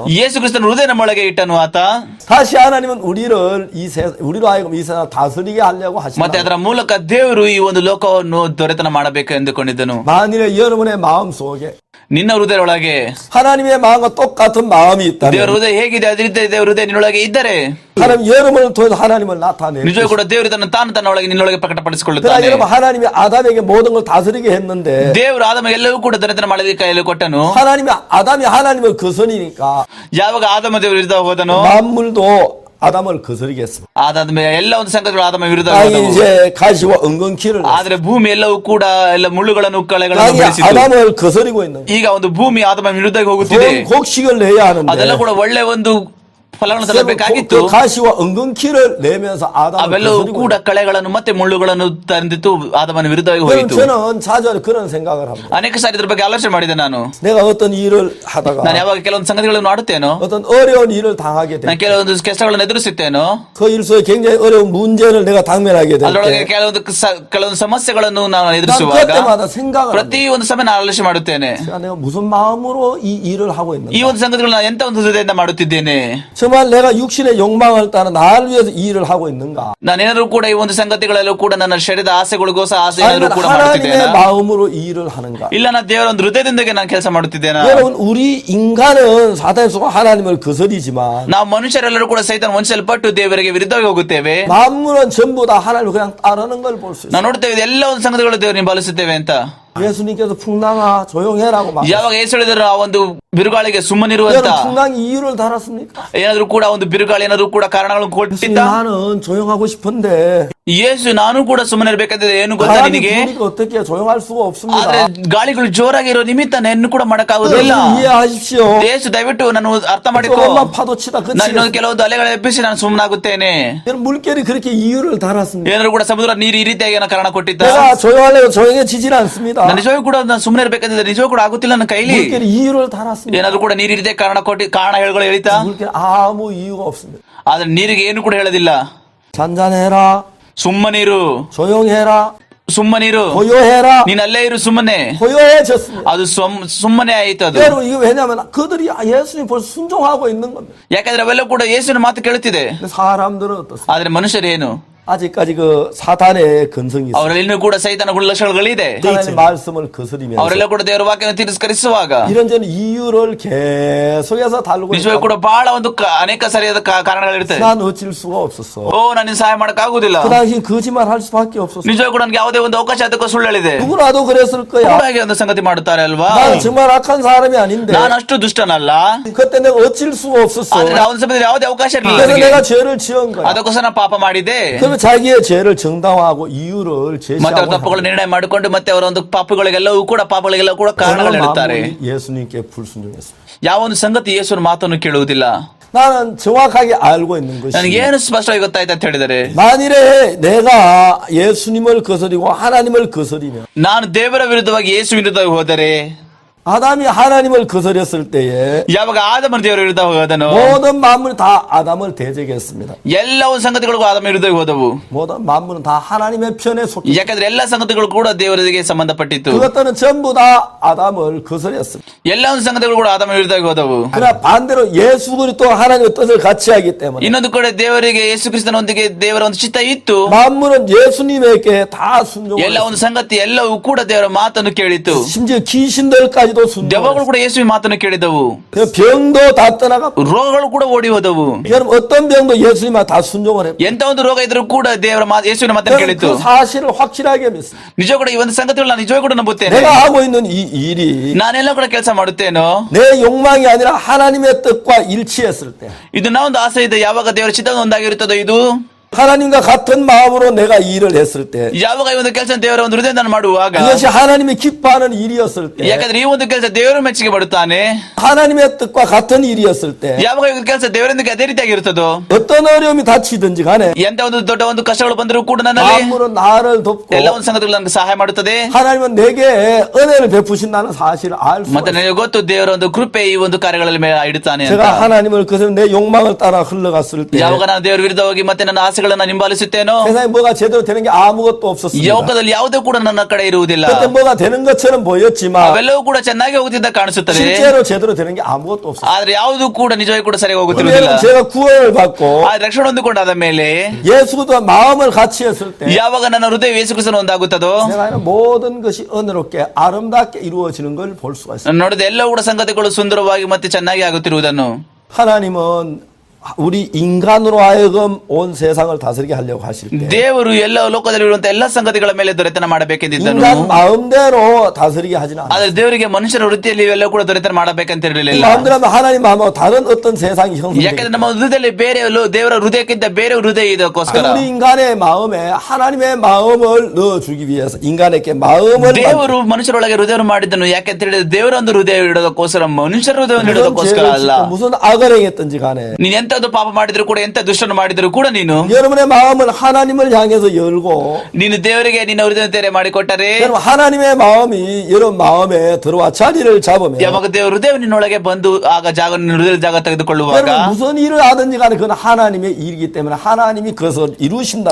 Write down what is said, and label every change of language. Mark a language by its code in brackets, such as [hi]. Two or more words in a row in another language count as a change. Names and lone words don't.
[kn] ಯೇಸು ಕ್ರಿಸ್ತನ ಹೃದಯ ನಮ್ಮೊಳಗೆ ಇಟ್ಟನು ಆತ. [ko] 다시 하나님은 우리로 하여금 이 세상 다스리게 하려고 하시고 [kn] ಮತ್ತೆ ಅದರ ಮೂಲಕ ದೇವರು ಈ ಒಂದು ಲೋಕವನ್ನು ದೊರೆತನ ಮಾಡಬೇಕು ಎಂದುಕೊಂಡಿದ್ದನು. [ko] 만일에 여러분의 마음 속에 [kn] ನಿನ್ನ ಹೃದಯದೊಳಗೆ [ko] 하나님의 마음과 똑같은 마음이 [kn] ದೇವರ [ko] 있다면 [kn] ಹೃದಯ ಹೇಗಿದೆ ಅದೇ ರೀತಿ ದೇವರ ಹೃದಯ ನಿನ್ನೊಳಗೆ ಇದ್ದರೆ [ko] 하나님 여러분을 통해서 하나님을 나타내요. [kn] ನಿಜವೂ ಕೂಡ ದೇವರು ತಾನು ತನ್ನೊಳಗೆ ನಿನ್ನೊಳಗೆ [ko] 그러나 [kn] ಪ್ರಕಟಪಡಿಸಿಕೊಳ್ಳುತ್ತಾನೆ. [ko] 여러분 하나님이 아담에게 모든 걸 다스리게 했는데 [kn] ದೇವರು ಆದಮಗೆ ಎಲ್ಲವೂ ಕೂಡ ದೊರೆತನ ಮಾಡಲಿಕ್ಕೆ ಕೈಯಲ್ಲಿ ಕೊಟ್ಟನು. [ko] 아담이 하나님을 거스르니까 [kn] ಯಾವಾಗ ಆದಮ ದೇವರು ಇದ್ದ ಹೋದನು [ko] 만물도 아담을 거스르겠습니다. [kn] ಅದಾದ್ಮೇಲೆ ಎಲ್ಲ ಒಂದು ಸಂಗತಿಗಳು ಆದಮ ವಿರುದ್ಧ [ko] 땅이 [kn] ಹೋದವು. [ko] 이제 가시와 은근키를 [kn] ಆದ್ರೆ ಭೂಮಿ ಎಲ್ಲವೂ ಕೂಡ ಎಲ್ಲ ಮುಳ್ಳುಗಳನ್ನು ಕಳೆಗಳನ್ನು [ko] 땅이 [kn] ಬೆಳೆಸಿತು. [ko] 아담을 거스리고 있는 [kn] ಈಗ ಒಂದು ಭೂಮಿ ಆದಮ ವಿರುದ್ಧ ಹೋಗುತ್ತಿದೆ. [ko] 좋은 곡식을 내야 [kn] ಅದೆಲ್ಲ [ko] 하는데 [kn] ಕೂಡ ಒಳ್ಳೆ ಒಂದು ಫಲಗಳನ್ನು ತರಬೇಕಾಗಿತ್ತು. [ko] 그 가시와 은근키를 내면서 아담을 [kn] ಅವೆಲ್ಲವೂ [ko] 거스리고 [kn] ಕೂಡ ಕಳೆಗಳನ್ನು ಮತ್ತೆ ಮುಳ್ಳುಗಳನ್ನು ತಂದಿತ್ತು ಆದಮನ ವಿರುದ್ಧವಾಗಿ [ko] 있는 [kn] ಹೋಯಿತು. [ko] 저는 자주 그런 생각을 합니다. [kn] ಅನೇಕ ಸಾರಿ ಇದ್ರ ಬಗ್ಗೆ ಆಲೋಚನೆ ಮಾಡಿದೆ ನಾನು. [ko] 내가 어떤 일을 하다가 [kn] ನಾನು ಯಾವಾಗ ಕೆಲವೊಂದು ಸಂಗತಿಗಳನ್ನು ಮಾಡುತ್ತೇನೋ, [ko] 어떤 어려운 일을 당하게 될 [kn] ನಾನು ಕೆಲವೊಂದು ಕಷ್ಟಗಳನ್ನು ಎದುರಿಸುತ್ತೇನೋ, [ko] 그 일 속에 굉장히 어려운 문제를 내가 당면하게 될 [kn] ಅದರೊಳಗೆ [ko] 때 [kn] ಕೆಲವೊಂದು ಸಮಸ್ಯೆಗಳನ್ನು ನಾನು [ko] 난 [kn] ಎದುರಿಸುವಾಗ [ko] 그때마다 생각을 합니다. [kn] ಪ್ರತಿ ಒಂದು ಸಮಯ ನಾನು ಆಲೋಚನೆ ಮಾಡುತ್ತೇನೆ, [ko] 내가 무슨 마음으로 이 일을 하고 [kn] ಈ [ko] 있는가. [kn] ಒಂದು ಸಂಗತಿಗಳನ್ನ ಎಂತ ಒಂದು ಹೃದಯದಿಂದ ಮಾಡುತ್ತಿದ್ದೇನೆ. [ko] 정말 내가 육신의 욕망을 따라 나를 위해서 이 일을 하고 있는가. [kn] ನಾನೇನಾದ್ರೂ ಕೂಡ ಈ ಒಂದು ಸಂಗತಿಗಳಲ್ಲೂ ಕೂಡ ನನ್ನ ಶರೀರದ ಆಸೆಗಳಿಗೋಸ್ಕರ ಆಸೆ ಏನಾದ್ರೂ [ko] 아니면 [kn] ಕೂಡ [ko] 하나님의 [kn] ಮಾಡುತ್ತಿದ್ದೇನೆ, [ko] 마음으로 이 일을 하는가. [kn] ಇಲ್ಲ ನಾನು ದೇವರ ಒಂದು ಹೃದಯದಿಂದಗೆ ನಾನು ಕೆಲಸ ಮಾಡುತ್ತಿದ್ದೇನೆ. [ko] 여러분 우리 인간은 사탄의 속아 하나님을 거스리지만 [kn] ನಾವು ಮನುಷ್ಯರೆಲ್ಲರೂ ಕೂಡ ಸೈತಾನ ವಂಚಿಸಲ್ಪಟ್ಟು ದೇವರಿಗೆ ವಿರುದ್ಧವಾಗಿ ಹೋಗುತ್ತೇವೆ. [ko] 만물은 전부 다 하나님을 그냥 따르는 걸 볼 수 있어요. [kn] ನಾವು ನೋಡ್ತೇವೆ ಎಲ್ಲ ಒಂದು ಸಂಗತಿಗಳು ದೇವರನ್ನು ಹಿಂಬಾಲಿಸುತ್ತೇವೆ ಅಂತ. [ko] 예수님께서 풍랑아 조용해라고 말. [kn] ಯಾವಾಗ ಯೇಸು ಹೇಳಿದ್ರು ಆ ಒಂದು ಬಿರುಗಾಳಿಗೆ ಸುಮ್ಮನಿರುವಂತ, [ko] 여러분 풍랑이 이유를 달았습니까? [kn] ಏನಾದ್ರೂ ಕೂಡ ಒಂದು ಬಿರುಗಾಳಿ ಏನಾದ್ರೂ ಕೂಡ ಕಾರಣಗಳನ್ನು ಕೊಟ್ಟಿದ್ದ? [ko] 나는 조용하고 싶은데 [kn] ಯೇಸು ನಾನು ಕೂಡ ಸುಮ್ಮನೆ ಇರ್ಬೇಕಾದ್ರೆ ಏನು ಗೊತ್ತಾ [ko] 바람이 [kn] ನಿನಗೆ? [ko] 부니까 어떻게 조용할 수가 없습니다. [kn] ಆದ್ರೆ ಗಾಳಿಗಳು ಜೋರಾಗಿರೋ ನಿಮಿತ್ತ ನಾನು ಕೂಡ ಮಾಡಕ್ಕಾಗುದಿಲ್ಲ. [ko] 이해하십시오. [kn] ಯೇಸು ದಯವಿಟ್ಟು ನಾನು ಅರ್ಥ ಮಾಡಿಕೊ. [ko] 조금만 파도 치다 [kn] ನಾನು [ko] 그치겠어요. [kn] ಇನ್ನೊಂದು ಕೆಲವೊಂದು ಅಲೆಗಳು ಎಬ್ಬಿಸಿ ನಾನು ಸುಮ್ಮನಾಗುತ್ತೇನೆ. [ko] 여러분 물결이 그렇게 이유를 달았습니다. [kn] ಏನಾದ್ರು ಕೂಡ ಸಮುದ್ರ ನೀರು ಈ ರೀತಿಯಾಗಿ ಏನೋ ಕಾರಣ ಕೊಟ್ಟಿದ್ದ? [ko] 내가 조용하려고 조용해지질 않습니다. [kn] ನಾನು ನಿಜವಾಗಿ ಕೂಡ ನಾನು ಸುಮ್ಮನೆ ಇರ್ಬೇಕಾದ್ರೆ ನಿಜವಾಗಿ ಕೂಡ ಆಗುತ್ತಿಲ್ಲ ನನ್ನ ಕೈಲಿ. [ko] 물결이 이유를 달았습니다. [kn] ಏನಾದ್ರು ಕೂಡ ನೀರು ಇರಿದೆ ಕಾರಣ ಕಾರಣ ಹೇಳುಗಳು ಹೇಳಿತಾ? [ko] 물결 아무 이유가 없습니다. [kn] ಆದ್ರೆ ನೀರಿಗೆ ಏನು ಕೂಡ ಹೇಳೋದಿಲ್ಲ. [ko] 잔잔해라, [kn] ಸುಮ್ಮನೀರು, [ko] 조용해라, [kn] ಸುಮ್ಮನೀರು, [ko] 고요해라. [kn] ನೀನ್ ಅಲ್ಲೇ ಇರು ಸುಮ್ಮನೆ. [ko] 고요해졌습니다. [kn] ಅದು ಸುಮ್ಮನೆ ಆಯ್ತು ಅದು. [ko] 여러분 이거 왜냐하면 그들이 예수님 벌써 순종하고 있는 겁니다. [kn] ಯಾಕಂದ್ರೆ ಅವೆಲ್ಲ ಕೂಡ ಯೇಸುವಿನ ಮಾತು ಕೇಳುತ್ತಿದೆ. [ko] 근데 사람들은 어떻습니까? [kn] ಆದ್ರೆ ಮನುಷ್ಯರೇನು? [ko] 아직까지 그 사탄의 근성이 있어요. [kn] ಅವರಲ್ಲಿ ಇನ್ನೂ ಕೂಡ ಸೈತಾನ ಗುಣಲಕ್ಷಣಗಳಿದೆ. [ko] 하나님의 말씀을 거스리면서 [kn] ಅವರೆಲ್ಲ ಕೂಡ ದೇವರ ವಾಕ್ಯವನ್ನು ತಿರಸ್ಕರಿಸುವಾಗ [ko] 이런저런 이유를 계속해서 다루고 [kn] ನಿಜವಾಗಿ ಕೂಡ ಬಹಳ ಒಂದು ಅನೇಕ ಸರಿಯಾದ ಕಾರಣಗಳಿರ್ತವೆ. [ko] 난 어쩔 수가 없었어. [kn] ಓ ನನಗೆ ಸಹಾಯ ಮಾಡಕ್ ಆಗುದಿಲ್ಲ. [ko] 그 당시 거짓말 할 수밖에 없었어. [kn] ನಿಜವಾಗಿ ಕೂಡ ನನಗೆ ಯಾವುದೇ ಒಂದು ಅವಕಾಶ ಅದಕ್ಕೆ ಸುಳ್ಳು ಹೇಳಿದೆ. [ko] 누구라도 그랬을 거야. [kn] ಹಾಗೆ ಒಂದು ಸಂಗತಿ ಮಾಡುತ್ತಾರೆ ಅಲ್ವಾ? [ko] 난 정말 악한 사람이 아닌데 [kn] ನಾನು ಅಷ್ಟು ದುಷ್ಟನಲ್ಲ. [ko] 그때 내가 어쩔 수가 없었어. [kn] ಆದ್ರೆ ಆ ಒಂದು ಸಮಯದಲ್ಲಿ ಯಾವುದೇ ಅವಕಾಶ ಇರಲಿಲ್ಲ [ko] 그래서 [kn] ನನಗೆ. [ko] 내가 죄를 지은 거야. [kn] ಅದಕ್ಕೋಸ್ಕರ ನಾನು ಪಾಪ ಮಾಡಿದೆ. [ko] 그러면 자기의 죄를 정당화하고 이유를 [kn] ಮತ್ತೆ ಅವ್ರ [ko] 제시하고 [kn] ತಪ್ಪುಗಳು ನಿರ್ಣಯ ಮಾಡಿಕೊಂಡು ಮತ್ತೆ ಅವರ ಒಂದು ಪಾಪಗಳಿಗೆಲ್ಲವೂ ಕೂಡ ಕಾರಣಗಳು ಹೇಳ್ತಾರೆ. [ko] 예수님께 불순종했습니다. [kn] ಯಾವ ಒಂದು ಸಂಗತಿ ಯೇಸುವಿನ ಮಾತನ್ನು ಕೇಳುವುದಿಲ್ಲ. [ko] 나는 정확하게 알고 있는 것이 [kn] ನನಗೆ ಏನು ಸ್ಪಷ್ಟವಾಗಿ ಗೊತ್ತಾಯ್ತು ಅಂತ ಹೇಳಿದರೆ, [ko] 만일에 내가 예수님을 거스리고 하나님을 거스리면 [kn] ನಾನು ದೇವರ ವಿರುದ್ಧವಾಗಿ ಯೇಸು ವಿರುದ್ಧವಾಗಿ ಹೋದರೆ, [ko] 아담이 하나님을 거스렸을 때에 [kn] ಯಾವಾಗ ಆದಮನ ದೇವರ ವಿರುದ್ಧ ಹೋದನು [ko] 모든 만물이 다 아담을 대적했습니다. [kn] ಎಲ್ಲ ಒಂದು ಸಂಗತಿಗಳು ಆದಮ ವಿರುದ್ಧ ಹೋದವು. [ko] 모든 만물은 다 하나님의 편에 속해. [kn] ಯಾಕಂದ್ರೆ ಎಲ್ಲ ಸಂಗತಿಗಳು ಕೂಡ ದೇವರಿಗೆ ಸಂಬಂಧಪಟ್ಟಿತ್ತು. [ko] 그것들은 전부 다 아담을 거스렸습니다. [kn] ಎಲ್ಲ ಒಂದು ಸಂಗತಿಗಳು ಕೂಡ ಆದಮ ವಿರುದ್ಧ ಹೋದವು. [ko] 그러나 반대로 예수 그리스도 하나님의 뜻을 같이 하기 때문에 [kn] ಇನ್ನೊಂದು ಕಡೆ ದೇವರಿಗೆ ಯೇಸು ಕ್ರಿಸ್ತನೊಂದಿಗೆ ದೇವರ ಒಂದು ಚಿತ್ತ ಇತ್ತು. [ko] 만물은 예수님에게 다 순종을 [kn] ಎಲ್ಲ ಒಂದು ಸಂಗತಿ ಎಲ್ಲವೂ ಕೂಡ ದೇವರ ಮಾತನ್ನು ಕೇಳಿತು. [ko] 심지어 귀신들까지도 [kn] ದೆವ್ವಗಳು [ko] 순종을 [kn] ಕೂಡ ಯೇಸುವಿನ ಮಾತನ್ನು ಕೇಳಿದವು. [ko] 그 병도 다 떠나가. [kn] ರೋಗಗಳು ಕೂಡ ಓಡಿ ಹೋದವು. [ko] 여러분 어떤 병도 예수님한테 다 순종을 해. [kn] ಎಂತ ಒಂದು ರೋಗ ಇದ್ರೂ ಕೂಡ ದೇವರ ಯೇಸುವಿನ ಮಾತನ್ನು ಕೇಳಿತು. [ko] 그 사실을 확실하게 믿습니다. [kn] ನಿಜ ಕೂಡ ಈ ಒಂದು ಸಂಗತಿಗಳು ನಾನು ನಿಜವಾಗಿ ಕೂಡ ನಂಬುತ್ತೇನೆ. [ko] 내가 하고 있는 이 일이 [kn] ನಾನೆಲ್ಲ ಕೂಡ ಕೆಲಸ ಮಾಡುತ್ತೇನೋ, [ko] 내 욕망이 아니라 하나님의 뜻과 일치했을 때, [kn] ಇದು ನಾ ಒಂದು ಆಸೆ ಇದೆ ಯಾವಾಗ ದೇವರ ಚಿತ್ತ ಒಂದಾಗಿರುತ್ತದೋ, ಇದು [ko] 하나님과 같은 마음으로 내가 이 일을 했을 때, [kn] ಯಾವಾಗ ಈ ಒಂದು ಕೆಲಸ ದೇವರ ಒಂದು ಹೃದಯದಿಂದ ನಾನು ಮಾಡುವಾಗ, [ko] 그것이 하나님이 기뻐하는 일이었을 때, [kn] ಯಾಕಂದ್ರೆ ಈ ಒಂದು ಕೆಲಸ ದೇವರು ಮೆಚ್ಚುಗೆ ಪಡುತ್ತಾನೆ. [ko] 하나님의 뜻과 같은 일이었을 때, [kn] ಯಾವಾಗ ಈ ಒಂದು ಕೆಲಸ ದೇವರೊಂದಿಗೆ ಅದೇ ರೀತಿಯಾಗಿರುತ್ತದೋ, [ko] 어떤 어려움이 닥치든지 간에 [kn] ಎಂತ ಒಂದು ದೊಡ್ಡ ಒಂದು ಕಷ್ಟಗಳು ಬಂದರೂ ಕೂಡ ನನ್ನಲ್ಲಿ [ko] 만물은 나를 돕고 [kn] ಎಲ್ಲ ಒಂದು ಸಂಗತಿಗಳು ನನಗೆ ಸಹಾಯ ಮಾಡುತ್ತದೆ. [ko] 하나님은 내게 은혜를 베푸신다는 사실을 알 수 [kn] ಮತ್ತೆ [ko] 있어요. [kn] ನನಗೆ ಗೊತ್ತು ದೇವರ ಒಂದು ಕೃಪೆ ಈ ಒಂದು ಕಾರ್ಯಗಳಲ್ಲಿ ಇಡುತ್ತಾನೆ ಅಂತ. [ko] 제가 하나님을 그래서 내 욕망을 따라 흘러갔을 때 [kn] ಯಾವಾಗ ನಾನು ದೇವರ ವಿರುದ್ಧ ಹೋಗಿ ಮತ್ತೆ ನನ್ನ ಆಸೆಗಳನ್ನ ಹಿಂಬಾಲಿಸುತ್ತೇನೋ, [ko] 세상에 뭐가 제대로 되는 게 아무것도 없었습니다. [kn] ಲೋಕದಲ್ಲಿ ಯಾವುದೇ ಕೂಡ ನನ್ನ ಕಡೆ ಇರುವುದಿಲ್ಲ. [ko] 그때 뭐가 되는 것처럼 보였지만 [kn] ಅವೆಲ್ಲವೂ ಕೂಡ ಚೆನ್ನಾಗಿ ಹೋಗುತ್ತಿದ್ದ ಕಾಣಿಸುತ್ತದೆ. [ko] 실제로 제대로 되는 게 아무것도 없었어요. [kn] ಆದ್ರೆ ಯಾವುದು ಕೂಡ ನಿಜವಾಗಿ ಕೂಡ ಸರಿಯಾಗಿ ಹೋಗುತ್ತಿರುವುದಿಲ್ಲ. [ko] 그러면 제가 구원을 받고 [kn] ಆದ್ರೆ ರಕ್ಷಣೆ ಹೊಂದಿಕೊಂಡಾದ ಮೇಲೆ [ko] 예수도 마음을 같이 했을 때 [kn] ಯಾವಾಗ ನನ್ನ ಹೃದಯ ಯೇಸು ಕ್ರಿಸ್ತನ ಒಂದಾಗುತ್ತದೋ, [ko] 내가 하는 모든 것이 은혜롭게 아름답게 이루어지는 걸 볼 수가 있어요. [kn] ನೋಡಿದ ಎಲ್ಲ ಕೂಡ ಸಂಗತಿಗಳು ಸುಂದರವಾಗಿ ಮತ್ತೆ ಚೆನ್ನಾಗಿ ಆಗುತ್ತಿರುವುದನ್ನು. [ko] 하나님은 우리 인간으로 하여금 온 세상을 다스리게 하려고 하실 때 [kn] ದೇವರು ಎಲ್ಲ ಲೋಕದಲ್ಲಿರುವಂತಹ ಎಲ್ಲ ಸಂಗತಿಗಳ ಮೇಲೆ ದೊರೆತನ ಮಾಡಬೇಕೆಂದಿದ್ದನು. [ko] 인간 마음대로 다스리게 하지는 않아요. [kn] ಆದ್ರೆ ದೇವರಿಗೆ ಮನುಷ್ಯರ ವೃತ್ತಿಯಲ್ಲಿ ಇವೆಲ್ಲ ಕೂಡ ದೊರೆತನ ಮಾಡಬೇಕಂತ ಇರಲಿಲ್ಲ. [ko] 마음대로 하면 하나님 마음하고 다른 어떤 세상이 형성되게 [kn] ಯಾಕಂದ್ರೆ ನಮ್ಮ ಹೃದಯದಲ್ಲಿ ಬೇರೆ ದೇವರ ಹೃದಯಕ್ಕಿಂತ ಬೇರೆ ಹೃದಯ ಇದಕ್ಕೋಸ್ಕರ [ko] 우리 인간의 마음에 하나님의 마음을 넣어주기 위해서 인간에게 마음을 [kn] ದೇವರು ಮನುಷ್ಯರೊಳಗೆ ಹೃದಯ ಮಾಡಿದ್ದನು. ಯಾಕೆಂತ ಹೇಳಿದ್ರೆ ದೇವರ ಒಂದು ಹೃದಯ ಇಡೋದಕ್ಕೋಸ್ಕರ ಮನುಷ್ಯರ ಹೃದಯ ಇಡೋದಕ್ಕೋಸ್ಕರ ಅಲ್ಲ. [ko] 무슨 악을 행했든지 간에 [kn] ನೀನ್ ಎಂತದ್ದು ಪಾಪ ಮಾಡಿದ್ರು ಕೂಡ ಎಂತ ದುಷ್ಟನ್ನು ಮಾಡಿದ್ರು ಕೂಡ ನೀನು [ko] 여러분의 마음을 하나님을 향해서 열고 [kn] ನೀನು ದೇವರಿಗೆ ನಿನ್ನ ಹೃದಯ ತೆರೆ ಮಾಡಿಕೊಟ್ಟರೆ [ko] 여러분 하나님의 마음이 여러분 마음에 들어와 자리를 잡으면 [kn] ಯಾವಾಗ ದೇವರ ಹೃದಯ ನಿನ್ನೊಳಗೆ ಬಂದು ಆಗ ಜಾಗ ನಿನ್ನ ಹೃದಯದ ಜಾಗ ತೆಗೆದುಕೊಳ್ಳುವಾಗ [ko] 여러분 무슨 일을 하든지 간에 그건 하나님의 일이기 때문에 하나님이 그것을 이루신다는